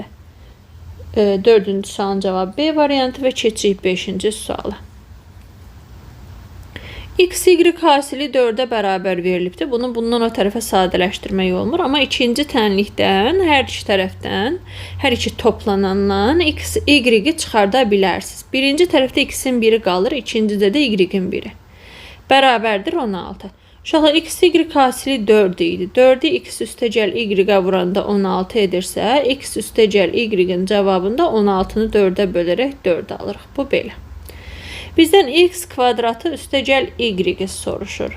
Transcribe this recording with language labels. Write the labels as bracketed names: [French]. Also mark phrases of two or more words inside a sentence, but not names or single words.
[Azerbaijani] Dördüncü sualın cavabı B variantı və keçirik 5-ci suala. X, y hasili 4-ə bərabər verilibdir. Bunu bundan o tərəfə sadələşdirmək olmur. Amma ikinci tənlikdən, hər iki tərəfdən, hər iki toplanandan x, y-i çıxarda bilərsiniz. Birinci tərəfdə x-in 1-i qalır, ikincidə də y-in 1-i. Bərabərdir 16. Uşaqlar, x, y hasili 4 idi. 4-ü x üstəgəl y-ə vuranda 16 edirsə, x üstəgəl y-in cavabında 16-nı 4-ə bölərək 4 alırıq. Bu belə. Bizdən x kvadratı üstəgəl y soruşur.